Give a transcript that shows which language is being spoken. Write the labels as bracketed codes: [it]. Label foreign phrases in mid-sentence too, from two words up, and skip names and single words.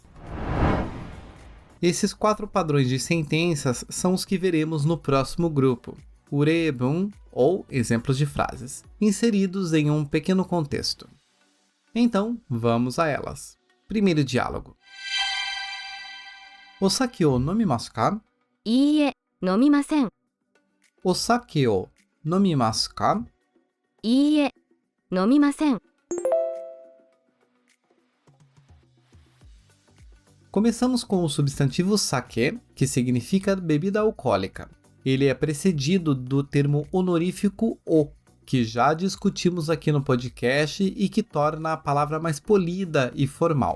[pt] Esses 4 padrões de sentenças são os que veremos no próximo grupo, urebun, ou exemplos de frases, inseridos em um pequeno contexto. Então, vamos a elas. Primeiro diálogo. [ja] お酒を飲みますか? いいえ、飲みません。お酒を飲みますか? いいえ、飲みません。 [pt] Começamos com o substantivo sake, que significa bebida alcoólica. Ele é precedido do termo honorífico o, que já discutimos aqui no podcast e que torna a palavra mais polida e formal.